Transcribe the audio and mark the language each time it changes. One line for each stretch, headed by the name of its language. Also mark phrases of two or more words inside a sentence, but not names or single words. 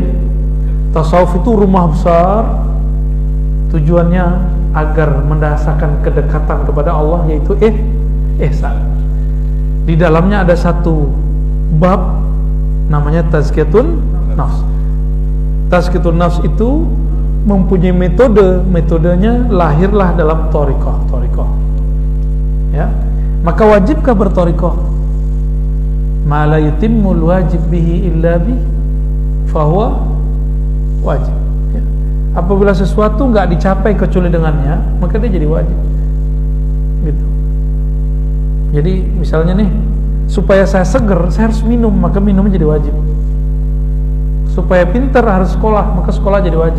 Indonesian: Tasawuf itu rumah besar, tujuannya agar mendasarkan kedekatan kepada Allah, yaitu ihsan. Di dalamnya ada satu bab namanya
Arabic: تزكية النفس. تزكية النفس
Indonesian: itu mempunyai metodenya lahirlah dalam thoriqah ya. Maka wajibkah berthoriqah?
Arabic: ما لا يتم الواجب به إلا ب فهو واجب ya.
Indonesian: Apabila sesuatu enggak dicapai kecuali dengannya, maka dia jadi wajib gitu. Jadi misalnya nih, supaya saya seger, saya harus minum, maka minumnya jadi wajib. Supaya pintar harus sekolah, maka sekolah jadi wajib.